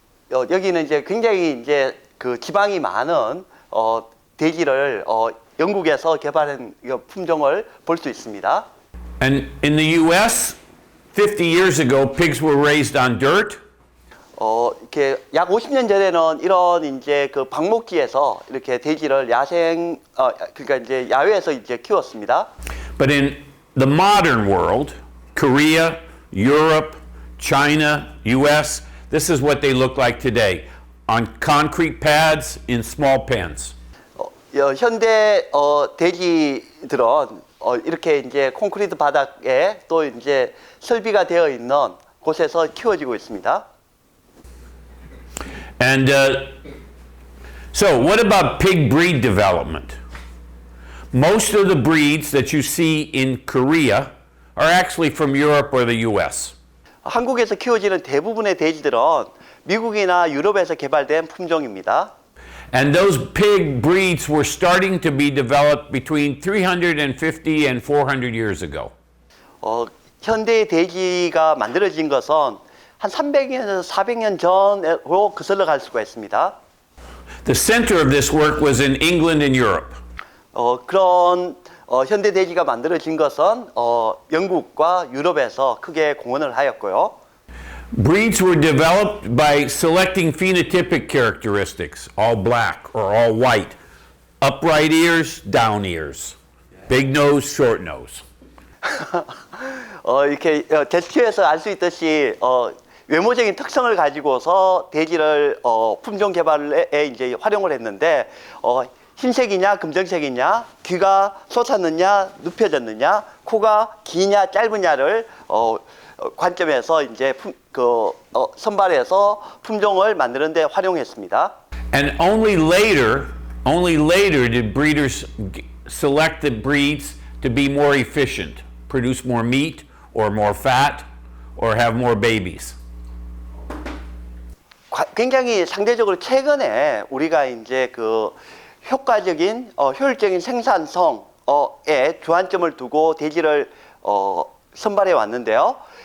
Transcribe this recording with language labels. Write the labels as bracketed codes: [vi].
[ko] 여기는 이제 굉장히 이제 그 지방이 많은 돼지를 영국에서 개발한 품종을 볼 수 있습니다. [en] And in the U.S., 50 years ago, pigs were raised on dirt. [ko] 이렇게 약 50년 전에는 이런 이제 그 방목지에서 이렇게 돼지를 그러니까 이제 야외에서 이제 키웠습니다. [en] But in the modern world, Korea, Europe, China, U.S., this is what they look like today, on concrete pads in small pens. [ko] 현대 돼지들은 이렇게 이제 콘크리트 바닥에 또 이제 설비가 되어 있는 곳에서 키워지고 있습니다. [en] And so what about pig breed development? Most of the breeds that you see in Korea are actually from Europe or the US. [ko] 한국에서 키워지는 대부분의 돼지들은 미국이나 유럽에서 개발된 품종입니다. [en] And those pig breeds were starting to be developed between 350 and 400 years ago. [ko] 현대의 돼지가 만들어진 것은 한 300년에서 400년 전으로 거슬러 갈 수가 있습니다. [en] The center of this work was in England and Europe. [ko] 그런 현대 돼지가 만들어진 것은 영국과 유럽에서 크게 공헌을 하였고요. [en] Breeds were developed by selecting phenotypic characteristics, all black or all white, upright ears, down ears, big nose, short nose. [ko] 이렇게 제스처에서 알 수 있듯이 외모적인 특성을 가지고서 돼지를 품종 개발에 이제 활용을 했는데 흰색이냐 금정색이냐 귀가 솟았느냐 눕혀졌느냐 코가 기냐 짧으냐를 관점에서 이제 선발해서 품종을 만드는 데 활용했습니다. [en] And only later did breeders select the breeds to be more efficient, produce more meat or more fat or have more babies. [ko] 굉장히 상대적으로 최근에 우리가 이제 효과적인 효율적인 생산성에 주안점을 두고 돼지를 선발해 왔는데요.